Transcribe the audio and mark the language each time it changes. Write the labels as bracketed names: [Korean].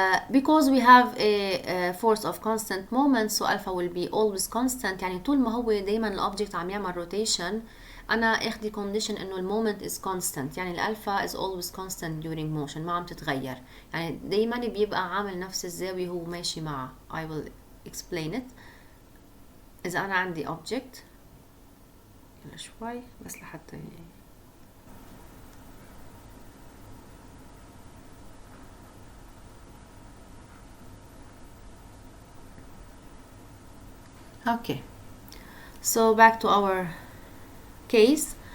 [English] Because we have a force of constant moment, so alpha will be always constant. [Arabic] يعني طول ما هو دايما الأوبجكت عم يعمل rotation، أنا أخدي condition إنه المومنت is constant، يعني الألفا is always constant during motion، ما عم تتغير، يعني دايما بيبقى عامل نفس الزاوية هو ماشي معه. [English] I will explain it. [Arabic] إذا أنا عندي object، يلا شوي بس لحتى [English] Okay, so back to our case.